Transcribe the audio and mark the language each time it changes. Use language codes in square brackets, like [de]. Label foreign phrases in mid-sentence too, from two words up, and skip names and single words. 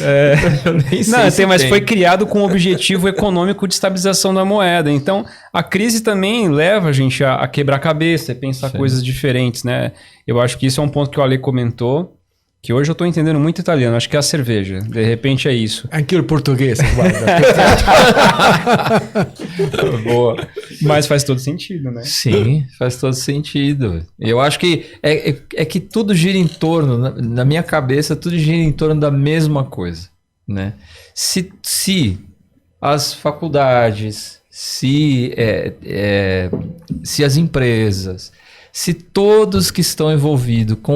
[pt] Eu nem sei Não, se tem, mas tem. foi criado com o objetivo econômico de estabilização da moeda. Então, a crise também leva a gente a quebrar a cabeça e pensar Sim. coisas diferentes, né? Eu acho que isso é um ponto que o Ale comentou, que hoje eu estou entendendo muito italiano. Acho que é a cerveja. De repente é isso. [it] Anche il portoghese, guarda. [pt] Boa. Mas faz todo sentido, né? Sim, faz todo sentido. Eu acho que é que tudo gira em torno, na minha cabeça, tudo gira em torno da mesma coisa, né? Se as faculdades, se as empresas, se todos que estão envolvidos com